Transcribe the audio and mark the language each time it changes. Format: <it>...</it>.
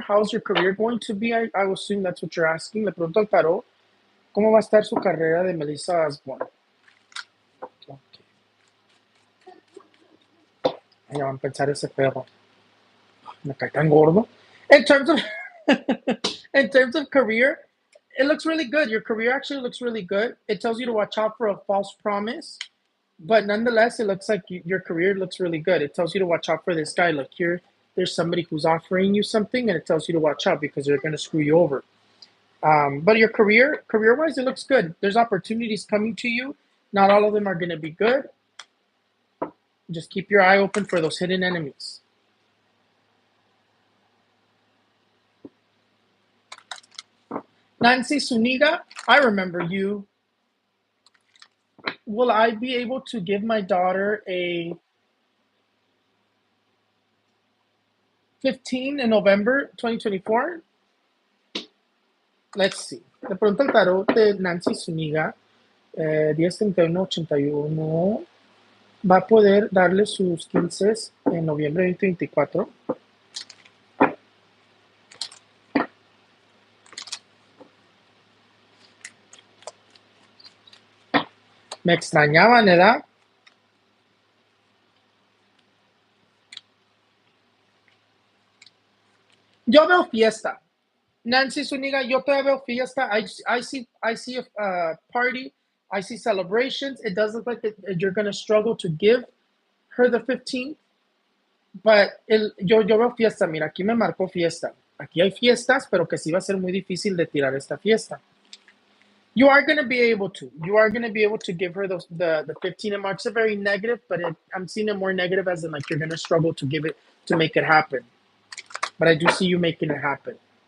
<en>How's your career going to be? I assume that's what you're asking.</en> <es>Le pregunto al tarot, ¿cómo va a estar su carrera de Melissa Osborne?</es> <en>Okay.</en> <es>Ya van a pensar ese perro. Me cae tan gordo.</es> <en>In terms of in terms of career, it looks really good. Your career actually looks really good. It tells you to watch out for a false promise, but nonetheless, it looks like your career looks really good. It tells you to watch out for this guy. Look here, there's somebody who's offering you something, and it tells you to watch out because they're going to screw you over. But your career wise, it looks good. There's opportunities coming to you. Not all of them are going to be good. Just keep your eye open for those hidden enemies. Nancy Suniga, I remember you. Will I be able to give my daughter a 15 in November 2024? Let's see.</en> <es>Le pregunto al tarot de Nancy Zuniga, 10/31/81, va a poder darle sus 15 en noviembre 2024. Me extrañaban, ¿verdad? Yo veo fiesta. Nancy Zuniga, yo todavía veo fiesta.</es> <en>I see a party. I see celebrations. It does look like you're going to struggle to give her the 15th.</en> <es>But yo veo fiesta. Mira, aquí me marcó fiesta. Aquí hay fiestas, pero que sí va a ser muy difícil de tirar esta fiesta.</es> <en>You are going to be able to. You are going to be able to give her the 15 and marks. It's a very negative, but I'm seeing it more negative as in like you're going to struggle to give it, to make it happen. But I do see you making it happen.</en>